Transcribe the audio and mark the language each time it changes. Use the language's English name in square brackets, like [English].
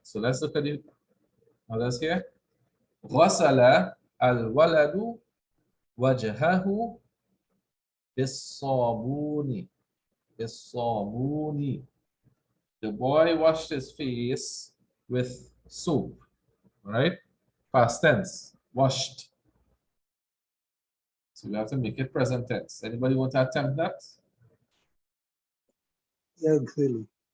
[English] So let's look at the others here. [Arabic] غسل الولد وجهه بالصابون. بالصابون. [English] The boy washed his face with soap. All right? Past tense. Washed. So we have to make it present tense. Anybody want to attempt that? [Arabic] يغسل